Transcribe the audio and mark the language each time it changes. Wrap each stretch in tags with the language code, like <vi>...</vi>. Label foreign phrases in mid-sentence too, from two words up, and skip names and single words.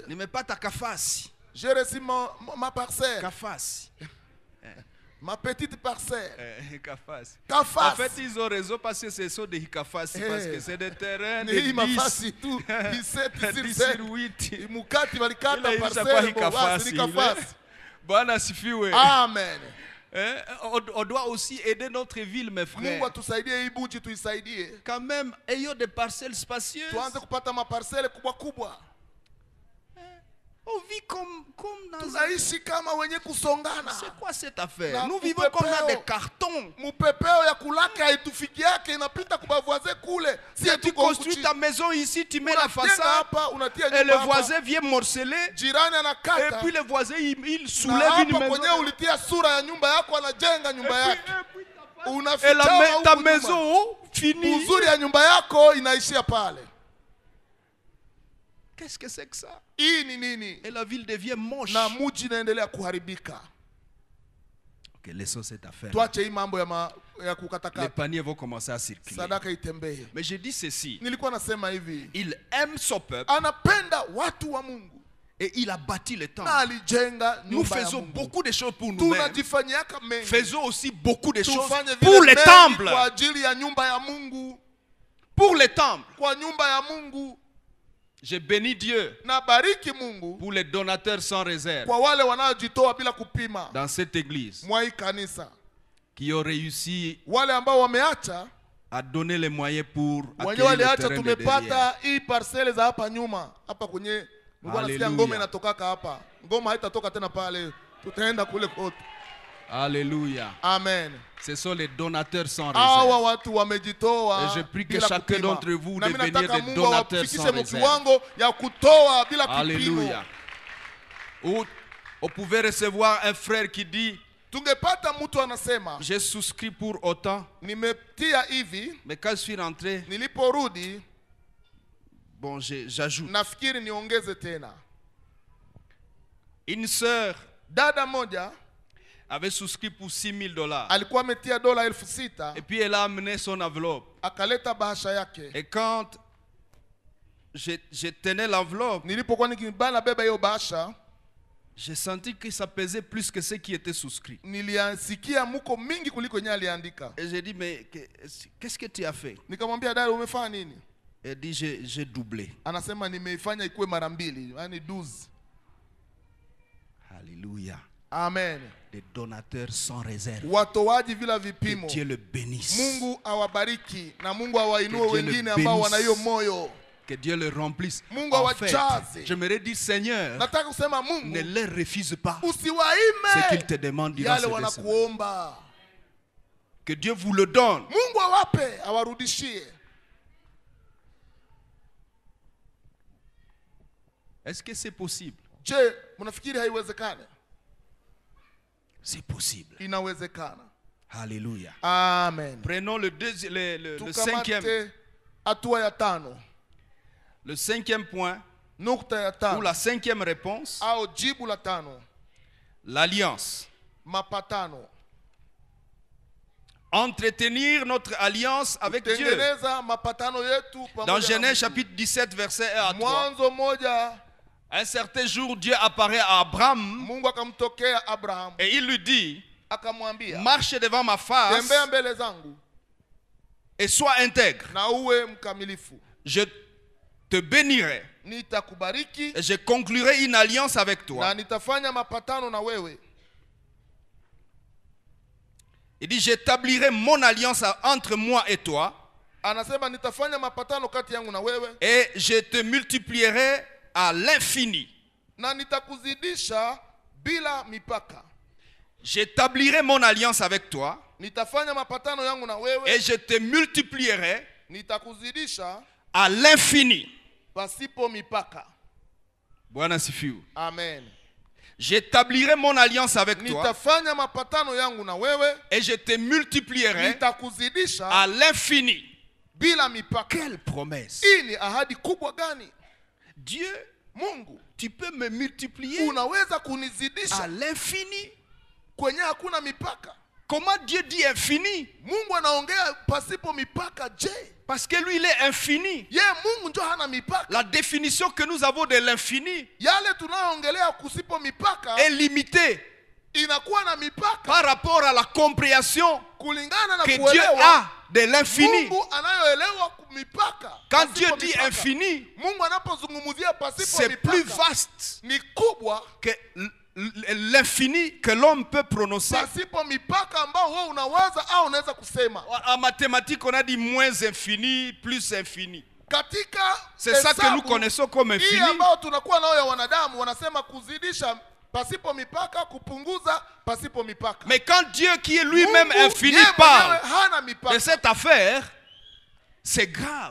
<sw>nimepata kafasi.</sw> <fr>J'ai reçu ma parcelle,</fr> <sw>Kafasi.</sw> <fr>ma petite parcelle.</fr> <sw>Kafasi. Kafasi.</sw> <fr>En fait, ils ont raison parce que ce sont des Kafasi, parce que c'est des terrains de</fr> <sw>Ni 10, mafasi tu, 10 17</sw> <fr>sur 8.</fr> <sw>Mukati walikata Ile parcelle, ilishakuwa basi ni kafasi. Bwana asifiwe. Amen.</sw> <fr>On doit aussi aider notre ville, mes frères.</fr> <sw>Mungu atusaidie hii buchi tuisaidie.</sw> <fr>Quand même, ayons des parcelles spacieuses.</fr> <sw>Tuanze kupata maparcelle kubwa kubwa.</sw> <fr>On vit comme comme dans</fr> <sw>tunaishi kama wenye kusongana.</sw> <fr>C'est quoi cette affaire?</fr> <sw>Na</sw> <fr>Nous vivons comme dans des cartons.</fr> <sw>Mupepeo ya kulaka haitufiki yake inapita kwa voisin kule.</sw> <fr>Si tu construis ta maison ici, tu mets la façade</fr> <sw>hapa, unatia</sw> <fr>et le</fr> <sw>nyumba</sw> <fr>voisin vient morceler.</fr> <sw>jirani</sw> <fr>Et</fr> <sw>anakata.</sw> <fr>puis le voisin il</fr> <sw>Na</sw> <fr>soulève une</fr> <sw>hapo</sw> <fr>maison.</fr> <sw>kwenye ulitia sura ya nyumba yako anajenga nyumba yake.</sw> <fr>Et</fr> <sw>Unaficha</sw> <fr>ta maison finie.</fr> <sw>uzuri ya nyumba yako inaishia pale.</sw> <fr>Qu'est-ce que c'est que ça?</fr> <sw>Hii ni nini?</sw> <fr>Et la ville devient moche.</fr> <sw>Na mji inaendelea kuharibika.</sw> <fr>Ok, laissons cette affaire.</fr> <sw>Tuache hii mambo ya</sw> <fr>Les</fr> <sw>kukatakata.</sw> <fr>paniers vont commencer à circuler.</fr> <sw>Sadaka itembee.</sw> <fr>Mais je dis ceci.</fr> <sw>Nilikuwa nasema hivi.</sw> <fr>Il aime son peuple</fr> <sw>Anapenda watu wa Mungu.</sw> <fr>et il a bâti le temple.</fr> <sw>Na alijenga</sw> <fr>Nous</fr> <sw>nyumba ya</sw> <fr>faisons</fr> <sw>Mungu.</sw> <fr>beaucoup de choses pour nous-mêmes.</fr> <sw>Tunajifanyiaka mengi.</sw> <fr>Faisons aussi beaucoup de choses</fr> <sw>Tufanye</sw> <fr>pour</fr> <sw>vile</sw> <fr>les</fr> <sw>mengi</sw> <fr>temples.</fr> <sw>kwa ajili ya nyumba ya Mungu.</sw> <fr>Pour les temples.</fr> <sw>Kwa nyumba ya Mungu.</sw> <fr>Je bénis Dieu</fr> <sw>Na bariki Mungu</sw> <fr>pour les donateurs sans réserve</fr> <sw>kwa wale wanaojitoa bila kupima</sw> <fr>dans cette église</fr> <sw>mwa hii kanisa.</sw> <fr>qui ont réussi</fr> <sw>Wale ambao wameacha,</sw> <fr>à donner les moyens pour</fr> <sw>wenye</sw> <fr>accueillir le</fr> <sw>waliacha</sw> <fr>terrain de derrière.</fr> <sw>tumepata hii parcele za hapa nyuma. Hapa kwenye nilikuwa nasikia Hallelujah. ngoma inatokaka hapa. Ngoma haitatoka tena pale. Tutaenda kule kote.</sw> <fr>Alléluia. Amen. Ce sont les donateurs sans</fr> <sw>Hawa</sw> <fr>réserve.</fr> <sw>watu wamejitoa</sw> <fr>Et je prie que</fr> <sw>bila</sw> <fr>chacun</fr> <sw>kupima.</sw> <fr>d'entre vous</fr> <sw>Na mimi</sw> <fr>deveniez</fr> <sw>nataka</sw> <fr>des</fr> <sw>Mungu</sw> <fr>donateurs</fr> <sw>awafikishe</sw> <fr>sans</fr> <sw>mu</sw> <fr>réserve.</fr> <sw>kiwango ya kutoa bila kipimo.</sw> <fr>Alléluia. Ou on pouvait recevoir un frère qui dit,</fr> <sw>Tungepata mtu anasema</sw> <fr>j'ai souscrit pour autant,</fr> <sw>nimetia hivi,</sw> <fr>mais quand je suis rentré,</fr> <sw>niliporudi</sw> <fr>bon, j'ajoute.</fr> <sw>nafikiri niongeze tena.</sw> <fr>Une sœur</fr> <sw>Dada moja</sw> <fr>avait souscrit pour $6,000.</fr> <sw>alikuwa ametia dola 6,000</sw> <fr>Et puis elle a amené son enveloppe.</fr> <sw>akaleta bahasha yake.</sw> <fr>Et quand je tenais l'enveloppe,</fr> <sw>Nilipokuwa nikibana beba hiyo bahasha,</sw> <fr>j'ai senti que ça pesait plus que ce qui était souscrit.</fr> <sw>niliasikia muko mingi kuliko yenye aliandika.</sw> <fr>Et j'ai dit, mais qu'est-ce que tu as fait?</fr> <sw>Nikamwambia dada, umefanya nini?</sw> <fr>Elle dit, j'ai doublé.</fr> <sw>Anasema nimeifanya ikuwe mara mbili, yani 12.</sw> <fr>Alléluia. Amen. Des donateurs sans réserve.</fr> <sw>Watoaji bila</sw> <fr>Que</fr> <sw>vipimo.</sw> <fr>Dieu le bénisse.</fr> <sw>Mungu awabariki na Mungu awainue</sw> <fr>Que Dieu le</fr> <sw>wengine ambao wana hiyo</sw> <fr>bénisse.</fr> <sw>moyo.</sw> <fr>Que Dieu le remplisse.</fr> <sw>Mungu</sw> <fr>En fait,</fr> <sw>awajaze.</sw> <fr>j'aimerais dire, Seigneur,</fr> <sw>Nataka kusema</sw> <fr>ne</fr> <sw>Mungu</sw> <fr>leur refuse pas ce</fr> <sw>usiwaime</sw> <fr>qu'il te demande durant</fr> <sw>yale</sw> <fr>cette semaine.</fr> <sw>wanakuomba.</sw> <fr>Que Dieu vous le donne.</fr> <sw>Mungu awape, awarudishie.</sw> <fr>Est-ce que c'est possible?</fr> <sw>Je, mnafikiri haiwezekani?</sw> <fr>C'est possible.</fr> <sw>Inawezekana.</sw> <fr>Alléluia. Amen. Prenons le cinquième.</fr> <sw>Tukamate hatua ya tano.</sw> <fr>Le cinquième point,</fr> <sw>Nukta ya</sw> <fr>ou</fr> <sw>tano</sw> <fr>la cinquième réponse,</fr> <sw>au jibu la tano,</sw> <fr>l'alliance.</fr> <sw>mapatano.</sw> <fr>Entretenir notre alliance avec Dieu.</fr> <sw>Tengeneza mapatano yetu pamoja</sw> <fr>Dans</fr> <sw>na</sw> <fr>Genèse</fr> <sw>Mungu.</sw> <fr>chapitre 17, verset 1 à 3.</fr> <sw>Mwanzo moja,</sw> <fr>Un certain jour, Dieu apparaît à Abraham</fr> <sw>Mungu akamtokea Abraham</sw> <fr>et il lui dit,</fr> <sw>akamwambia,</sw> <fr>marche devant ma face</fr> <sw>tembea mbele zangu</sw> <fr>et sois intègre.</fr> <sw>na uwe mkamilifu,</sw> <fr>Je te bénirai</fr> <sw>nitakubariki</sw> <fr>et je conclurai une alliance avec</fr> <sw>na</sw> <fr>toi.</fr> <sw>nitafanya mapatano na wewe.</sw> <fr>Il dit, j'établirai mon alliance entre moi et toi</fr> <sw>Anasema nitafanya mapatano kati yangu na wewe</sw> <fr>et je te multiplierai à l'infini.</fr> <sw>na nitakuzidisha bila mipaka.</sw> <fr>J'établirai mon alliance avec toi</fr> <sw>Nitafanya mapatano yangu na wewe,</sw> <fr>et je te multiplierai</fr> <sw>nitakuzidisha</sw> <fr>à l'infini.</fr> <sw>pasipo mipaka. Bwana sifiwe. Amen.</sw> <fr>J'établirai mon alliance avec toi</fr> <sw>Nitafanya mapatano yangu na wewe,</sw> <fr>et je te multiplierai</fr> <sw>nitakuzidisha</sw> <fr>à l'infini.</fr> <sw>bila mipaka.</sw> <fr>Quelle promesse!</fr> <sw>Hii ni ahadi kubwa gani?</sw> <fr>Dieu,</fr> <sw>Mungu,</sw> <fr>tu peux me multiplier</fr> <sw>unaweza</sw> <fr>à</fr> <sw>kunizidisha</sw> <fr>l'infini.</fr> <sw>kwenye hakuna mipaka.</sw> <fr>Comment Dieu dit infini?</fr> <sw>Mungu anaongea pasipo mipaka. Je,</sw> <fr>Parce que lui, il est infini.</fr> <sw>ye Mungu ndio hana mipaka?</sw> <fr>La définition que nous avons de l'infini</fr> <sw>Yale tunayoongelea kusipo mipaka</sw> <fr>est limitée</fr> <sw>inakuwa na mipaka</sw> <fr>par rapport à la compréhension</fr> <sw>kulingana na</sw> <fr>que Dieu</fr> <sw>kuelewa</sw> <fr>a de l'infini.</fr> <sw>Mungu anayoelewa mipaka.</sw> <fr>Quand</fr> <sw>Pasipo</sw> <fr>Dieu dit</fr> <sw>mipaka.</sw> <fr>infini,</fr> <sw>Mungu anapozungumzia pasipo</sw> <fr>c'est plus</fr> <sw>mipaka</sw> <fr>vaste</fr> <sw>ni kubwa</sw> <fr>que l'infini que l'homme peut prononcer.</fr> <sw>pasipo mipaka ambao wewe unawaza au unaweza kusema.</sw> <fr>En mathématiques, on a dit moins infini, plus infini. C'est ça que nous connaissons comme infini. Mais quand Dieu qui est lui-même infini parle de cette affaire, c'est grave.</fr>